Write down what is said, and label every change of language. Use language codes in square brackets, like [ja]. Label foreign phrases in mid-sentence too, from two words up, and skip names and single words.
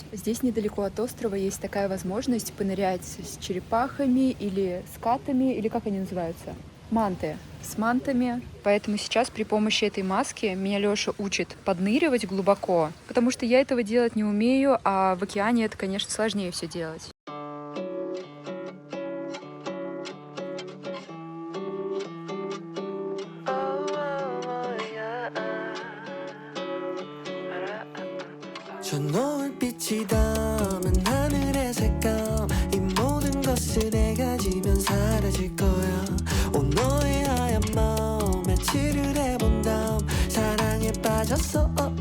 [ru] Здесь недалеко от острова есть такая возможность понырять с черепахами или скатами, или как они называются? Манты. С мантами. Поэтому сейчас при помощи этой маски меня Лёша учит подныривать глубоко, потому что я этого делать не умею, а в океане это, конечно, сложнее все делать. [ko] 저 노을빛이 담은 하늘의 색감 이 모든 것을 내가 지면 사라질 거야 온 너의 하얀 마음 며칠을 해본 다음 사랑에 빠졌어